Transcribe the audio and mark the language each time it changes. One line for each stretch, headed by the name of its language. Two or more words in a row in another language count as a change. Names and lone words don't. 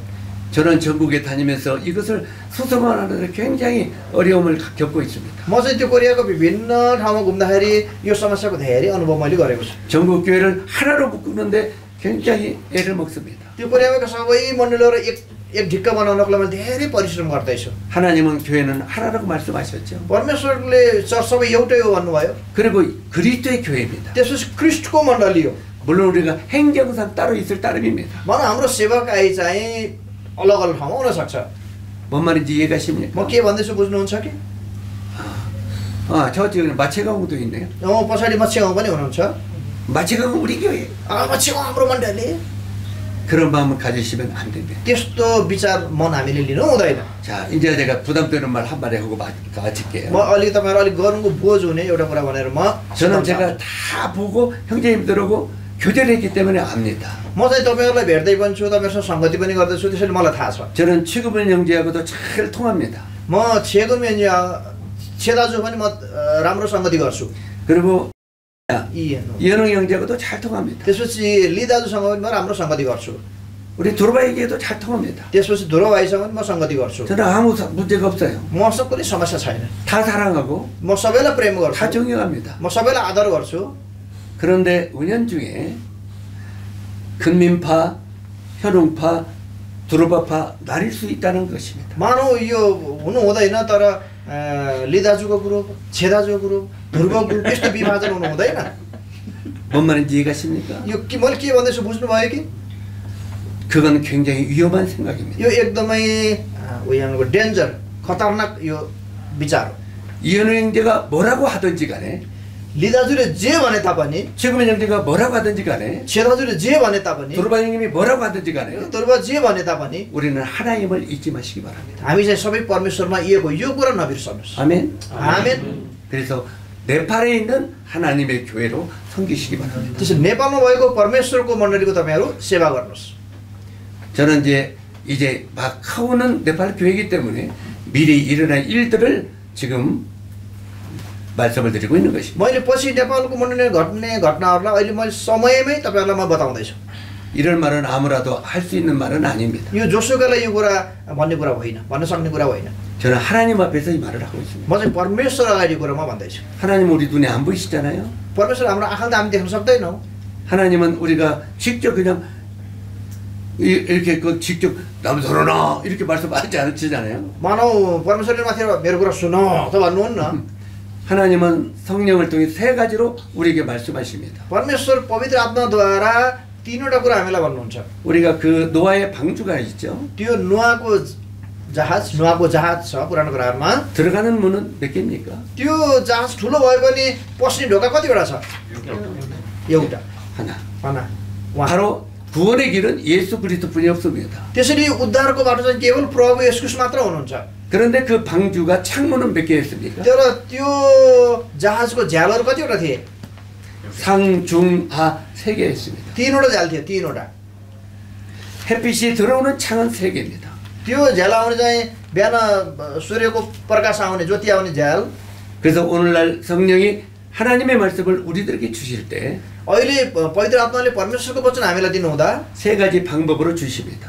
Korean: 저는 전국에 다니면서 이것을 수성하는데 굉장히 어려움을 겪고 있습니다.
Nepali: म चाहिँ त्यो कोरियाको विभिन्न ठाउँमा घुम्दाखेरि यो समस्याको धेरै अनुभव मैले गरेको छु।
Korean: 전국 교회를 하나로 묶는데 굉장히 애를 먹습니다.
Nepali: त्यो कोरियामा सबै मण्डलीहरू एक ढिक्का बनाउनको लागि मैले धेरै परिश्रम गर्दैछु।
Korean: 하나님은 교회는 하나라고 말씀하셨죠.
Nepali: परमेश्वरले चर्च सबै एउटै हो भन्नुभयो।
Korean: 그리고 그리스도의 교회입니다.
Nepali: त्यसपछि ख्रीष्टको मण्डली हो।
Korean: 물론 우리가 행정상 따로 있을 따름입니다.
Nepali: भनौँ हाम्रो सेवकाई चाहिँ अलग अलग ठाउँमा हुन सक्छ।
Korean: 뭔 말인지 이해가십니까?
Nepali: म के भन्दैछु बुझ्नुहुन्छ कि?
Korean: 저 지금 마체강도 있네요.
Nepali: पछाडि मच्छेगाउँ पनि हुनुहुन्छ।
Korean: 마체강은 우리 교회.
Nepali: मच्छेगाउँ हाम्रो मण्डली।
Korean: 그런 마음을 가지시면 안 됩니다.
Nepali: त्यस्तो विचार मन हामीले लिनु हुँदैन।
Korean: 자, 이제 제가 부담되는 말 한마디 하고 마칠게요.
Nepali: म अलि तपाईहरु अलि गर्नुको बोझ हुने एउटा कुरा भनेर म
Korean: 저는 제가 다 보고 형제님들하고 교제를 했기 때문에 압니다.
Nepali: म चाहिँ तपाईहरुलाई भेट्दै पनि छु, तपाईहरुसँग संगति पनि गर्दैछु, त्यसैले मलाई थाहा छ।
Korean: 저는 최고분 형제하고도 잘 통합니다.
Nepali: म छेगुमेन छेदाजु पनि म राम्रो संगति गर्छु।
Korean: 그리고 이현웅 이현웅 형제하고도 잘 통합니다.
Nepali: त्यसपछि लिदाजुसँग पनि म राम्रो संगति गर्छु।
Korean: 우리 도로바에게도 잘 통합니다.
Nepali: त्यसपछि 도로 भाइसँग पनि म संगति गर्छु।
Korean: 저는 아무 문제가 없어요.
Nepali: मसँग कुनै समस्या छैन।
Korean: 다 사랑하고
Nepali: म सबैलाई प्रेम गर्छु।
Korean: 다 존경합니다.
Nepali: म सबैलाई आदर गर्छु।
Korean: 그런데 은연중에 근민파, 현웅파, 두루바파 나뉠 수 있다는 것입니다.
Nepali: मानौ यो हुनु हुँदैन, तर लिदाजुको ग्रुप, छेदाजुको ग्रुप, ध्रुव ग्रुप यस्तो विभाजन हुनु हुँदैन।
Korean: 뭔 말인지 이해가십니까?
Nepali: यो मैले के भन्दैछु बुझ्नुभयो कि?
Korean: 그건 굉장히 위험한 생각입니다.
Nepali: यो एकदमै उहाँको डेन्जर, खतरनाक यो विचार हो।
Korean: 이현우 형제가 뭐라고 하든지 간에
Nepali: लिदाजुले जे भने तापनि,
Korean: 최고면 형제가 뭐라고 하든지 간에
Nepali: छेदाजुले जे भने तापनि,
Korean: 도르바 형님이 뭐라고 하든지 간에
Nepali: ध्रुव जे भने तापनि
Korean: 우리는 하나님을 잊지 마시기 바랍니다.
Nepali: हामी चाहिँ सबै परमेश्वरमा एक हो, यो कुरा नबिर्सनुहोस्।
Korean: 아멘.
Nepali: आमेन।
Korean: 그래서 네팔에 있는 하나님의 교회로 섬기시기 바랍니다.
Nepali: त्यसो नेपालमा भएको परमेश्वरको मण्डलीको तपाईहरु सेवा गर्नुहोस्।
Korean: 저는 이제 막 하오는 네팔 교회이기 때문에 미리 일어날 일들을 지금 말씀을 드리고 있는 것입니다.
Nepali: मैले पछि नेपालको मण्डलीमा घट्ने घटनाहरुलाई अहिले मैले समयमै तपाईहरुलाई म बताउँदैछु।
Korean: 이런 말은 아무라도 할 수 있는 말은 아닙니다.
Nepali: यो जोसुकैलाई यो कुरा भन्ने कुरा होइन, भन्न सक्ने कुरा होइन।
Korean: 저는 하나님 앞에서 이 말을 하고 있습니다.
Nepali: म चाहिँ परमेश्वर अगाडि कुरा म भन्दैछु।
Korean: 하나님 우리 눈에 안 보이시잖아요.
Nepali: परमेश्वर हाम्रो आँखाले हामी देख्न सक्दैनौँ।
Korean: 하나님은 우리가 직접 그냥 이렇게 직접 남선호나 이렇게 말씀하지 않으시잖아요.
Nepali: मानौ परमेश्वरले माथि मेरो कुरा सुन त भन्नुहुन्न।
Korean: 하나님은 성령을 통해 세 가지로 우리에게 말씀하십니다.
Nepali: परमेश्वर पवित्र आत्माद्वारा तीनवटा कुरा हामीलाई भन्नुहुन्छ।
Korean: 우리가 그 노아의 방주가 있죠.
Nepali: त्यो नुहाको जहाज छ पुरानो करारमा।
Korean: 들어가는 문은 몇 개입니까?
Nepali: त्यो जहाज ठुलो भए पनि पस्ने ढोका कतिवटा छ? एउटा।
Korean: 하나. 바로 구원의 길은 예수 그리스도뿐이 없습니다.
Nepali: त्यसरी उद्धारको बाटो चाहिँ केवल प्रभु येशू ख्रीष्ट मात्र हुनुहुन्छ।
Korean: 그런데 그 방주가 창문은 몇 개였습니까?
Nepali: तर त्यो जहाजको झ्यालहरु कतिवटा थिए?
Korean: 상, 중, 하 세 개였습니다.
Nepali: तीनवटा झ्याल थियो, तीनवटा।
Korean: 햇빛이 들어오는 창은 세 개입니다.
Nepali: त्यो झ्याल आउने चाहिँ बिहान सूर्यको प्रकाश आउने, ज्योति आउने झ्याल,
Korean: 그래서 오늘날 성령이 하나님의 말씀을 우리들에게 주실 때 세
Nepali: अहिले पवित्र आत्माले परमेश्वरको वचन हामीलाई दिनुहुँदा
Korean: 가지 방법으로 주십니다.